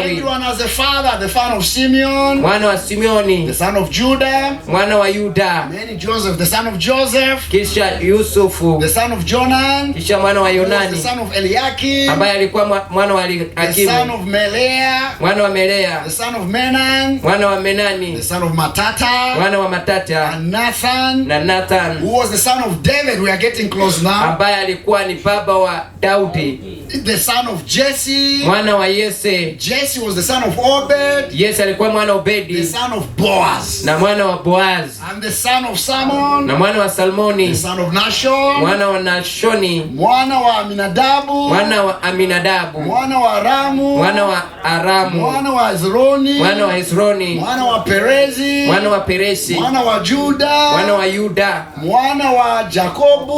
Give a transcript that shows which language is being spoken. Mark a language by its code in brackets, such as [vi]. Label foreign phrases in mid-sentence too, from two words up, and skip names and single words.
[en] Everyone has a father. The son of Simeon, [sw] mwana wa [en] the [sw] Simeoni, [en] son of Judah, [sw] mwana wa Yuda, [en] then Joseph, the son of Joseph, [sw] kisha Yusufu, [en] the son of Jonan, [sw] kisha mwana wa [en] the [sw] Yonani [en] son of Eliakim, [sw] ambaye alikuwa mwana wa [en] the son [sw] Akimu, [en] of Melea, [sw] mwana wa Melea, [en] the son of Menan, [sw] mwana wa [en] the [sw] Menani, [en] son of Matata, [sw] mwana wa Matata, [en] and Nathan, [sw] na Nathan [en] who was the son of David. We are getting close now. [sw] ambaye alikuwa ni baba wa Daudi, [en] The son of Jesse. [sw] mwana wa Yese. [en] Jesse was the son of Obed, [sw] Yese alikuwa mwana wa [en] the [sw] Obedi [en] son of Boaz, [sw] na mwana wa Boaz [en] and the son of Salmon, [sw] na mwana wa [en] the [sw] Salmoni, [en] son of Nashon, [sw] mwana wa Nashoni, mwana wa Aminadabu, mwana wa Aminadabu, mwana wa Ramu, mwana wa Aramu, mwana wa Hezroni, mwana wa Hezroni, mwana wa Perezi, mwana wa Peresi, mwana wa Juda, mwana wa Yuda, mwana wa Jakobu,